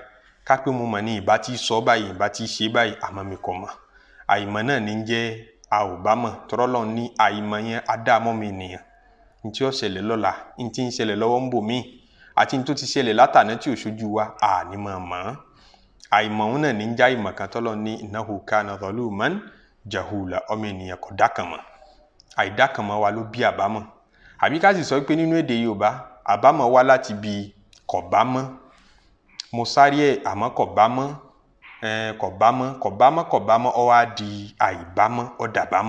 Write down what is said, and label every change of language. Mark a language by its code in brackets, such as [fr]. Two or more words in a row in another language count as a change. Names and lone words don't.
[yo] Ká pé mo mọ̀ ni, ìbá ti sọ báyìí, ìbá ti ṣe báyìí, àmọ́ mi kò mọ̀. Àìmọ̀ náà ní jẹ́ a ò bá mọ̀. Tọ́rọ́ Ọlọ́run ní àìmọ̀ yẹn á dá mọ́ mi ènìyàn. Ní tí ó ṣẹlẹ̀ lọ́la, ní tí ń ṣẹlẹ̀ lọ́wọ́ ń bò mí, àti ní tó ti ṣẹlẹ̀ látàná tí ò ṣojú wa, a ní máa mọ̀. Àìmọ̀ òun náà ní ń já ìmọ̀ kan tọ́lọ́ ní [ar] إنه كان ظلوما جهولا. [yo] Ọmọ ènìyàn kò dákànmọ̀. Àìdákànmọ̀ wa ló bí àbámọ̀. Àbí ká sì sọ pé nínú èdè Yorùbá, àbámọ̀ wá láti bí kò bá mọ́. Mo sáré ẹ̀ àmọ́ kò bá mọ́. Kò bá mọ́, ó wá di àìbámọ́, ó dàbámọ̀.